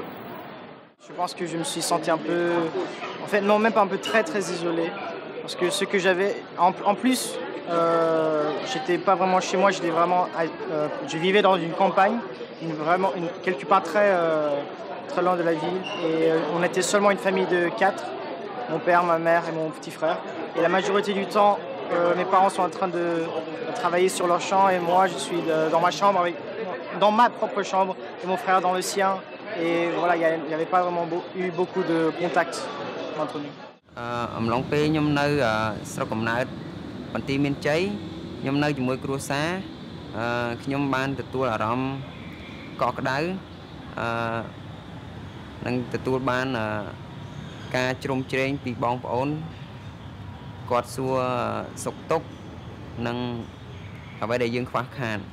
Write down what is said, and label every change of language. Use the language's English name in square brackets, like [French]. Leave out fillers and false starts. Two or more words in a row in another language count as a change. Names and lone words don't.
[French] Je pense que je me suis senti un peu, en fait non, même pas un peu, très isolé, parce que ce que j'avais, en plus, j'étais pas vraiment chez moi, j'étais vraiment, je vivais dans une campagne, quelque part très loin de la ville, et on était seulement une famille de 4, mon père, ma mère et mon petit frère, et la majorité du temps, mes parents sont en train de travailler sur leur champ, et moi je suis dans ma chambre, dans ma propre chambre, et mon frère dans le sien. Et voilà, il n'y avait pas vraiment eu beaucoup de contacts entre nous. [Khmer] អំឡុងពេលខ្ញុំនៅស្រុកកំណើតបន្ទាយមានជ័យខ្ញុំនៅជាមួយគ្រួសារខ្ញុំបានទទួលអារម្មណ៍កក់ក្ដៅនិងទទួលបានការជ្រោមជ្រែងពីបងប្អូនគាត់សួរសុខទុក្ខនិងអ្វីដែលយើងខ្វះខាត